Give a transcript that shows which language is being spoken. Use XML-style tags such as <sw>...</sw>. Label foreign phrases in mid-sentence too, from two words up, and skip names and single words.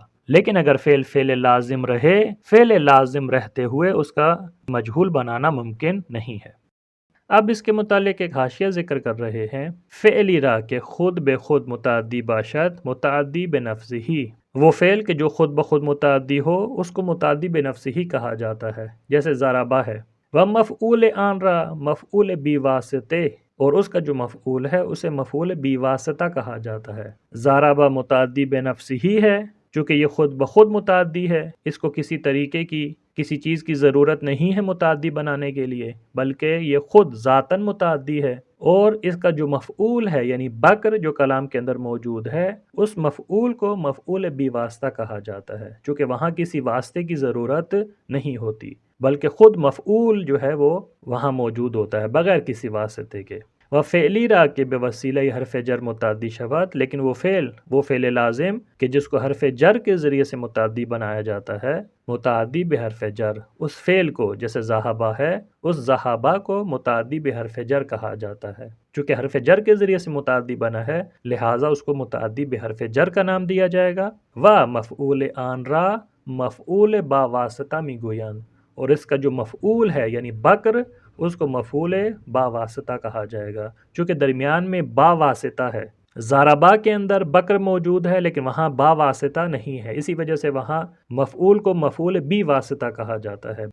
<ur>لیکن اگر فعل لازم رہے، فعل لازم رہتے ہوئے اس کا مجہول بنانا ممکن نہیں ہے۔ اب اس کے متعلق ایک حاشیہ ذکر کر رہے ہیں،</ur> <fa>فعلی را کے خود بے خود متعدی باشد</fa> <ur>متعدی بنفسہ، وہ فعل کہ جو خود بخود متعدی ہو اس کو متعدی بنفسہ کہا جاتا ہے، جیسے ضربہ ہے۔</ur> <fa>وہ مفعول آن را مفعول بی واسطے،</fa> <ur>اور اس کا جو مفعول ہے اسے مفعول بی واسطہ کہا جاتا ہے۔ ضربہ متعدی بنفسہ ہے، چونکہ یہ خود بخود متعدی ہے، اس کو کسی طریقے کی کسی چیز کی ضرورت نہیں ہے متعدی بنانے کے لیے، بلکہ یہ خود ذاتاً متعدی ہے، اور اس کا جو مفعول ہے یعنی بکر جو کلام کے اندر موجود ہے اس مفعول کو مفعول بی واسطہ کہا جاتا ہے، چونکہ وہاں کسی واسطے کی ضرورت نہیں ہوتی، بلکہ خود مفعول جو ہے وہ وہاں موجود ہوتا ہے بغیر کسی واسطے کے۔</ur> <fa>وہ فعلی را کے بے وسیلہ حرف جر متعدی شود،</fa> <ur>لیکن وہ فعل لازم کہ جس کو حرف جر کے ذریعے سے متعدی بنایا جاتا ہے، متعدی بحرف جر، اس فعل کو جیسے ذہبہ ہے اس ذہبہ کو متعدی بحرف جر کہا جاتا ہے، چونکہ حرف جر کے ذریعے سے متعدی بنا ہے لہٰذا اس کو متعدی بحرف جر کا نام دیا جائے گا۔</ur> <fa>و مفعول آن را مفعول با واسطہ می گویند،</fa> <ur>اور اس کا جو مفعول ہے یعنی بکر اس کو مفعول با واسطہ کہا جائے گا، چونکہ درمیان میں با واسطہ ہے۔ ضربہ کے اندر بکر موجود ہے لیکن وہاں با واسطہ نہیں ہے، اسی وجہ سے وہاں مفعول کو مفعول بی واسطہ کہا جاتا ہے۔</ur>